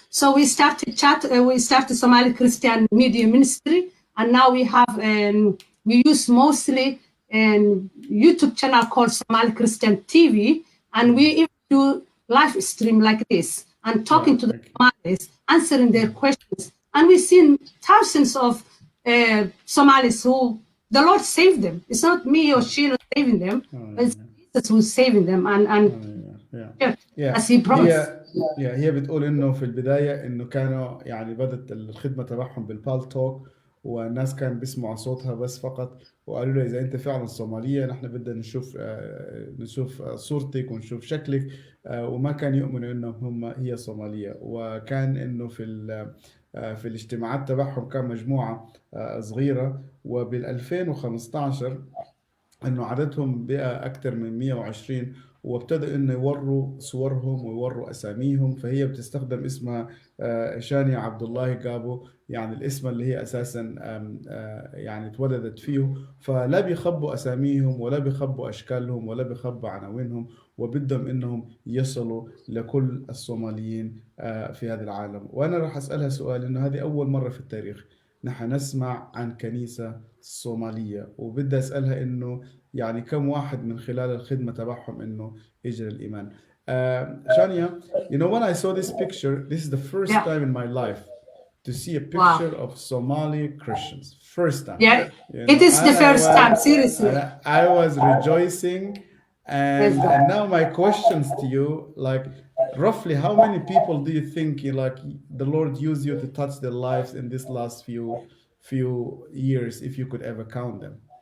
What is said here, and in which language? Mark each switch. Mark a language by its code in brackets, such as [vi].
[en] So we started Somali Christian Media Ministry, and now we have we use mostly YouTube channel called Somali Christian TV, and we even do live stream like this and talking to the Somalis, answering their questions. And we've seen thousands of Somalis who the Lord saved them. It's not me or Sheila saving them. It's Jesus who's saving them. As he promised. [ar] هي بتقول انه في البدايه انه كانوا يعني بدت الخدمه تبعهم بالبال توك، والناس كان بيسمعوا صوتها بس فقط، وقالوا له اذا انت فعلا صوماليه نحن بدنا نشوف صورتك ونشوف شكلك، وما كان يؤمنوا انهم هي صوماليه. وكان انه في الاجتماعات تبعهم كان مجموعه صغيره، وبال 2015 انه عددهم بقى اكثر من 120، وابتدأوا انه يوروا صورهم ويوروا اساميهم. فهي بتستخدم اسمها شانيا عبد الله جابو، يعني الاسم اللي هي اساسا يعني اتولدت فيه. فلا بيخبوا اساميهم ولا بيخبوا اشكالهم ولا بيخبوا عناوينهم، وبدهم انهم يصلوا لكل الصوماليين في هذا العالم. وانا راح اسالها سؤال، انه هذه اول مره في التاريخ نحن نسمع عن كنيسه صوماليه، وبدي اسالها انه يعني كم واحد من خلال الخدمة تبعهم إنه يجري الإيمان. [en] Shania, you know, when I saw this picture, this is the first time in my life to see a picture of Somali Christians. First time. Yeah, you know? It is the first time, seriously. I was rejoicing. And now my questions to you, like, roughly how many people do you think like the Lord used you to touch their lives in this last few years, if you could ever count them?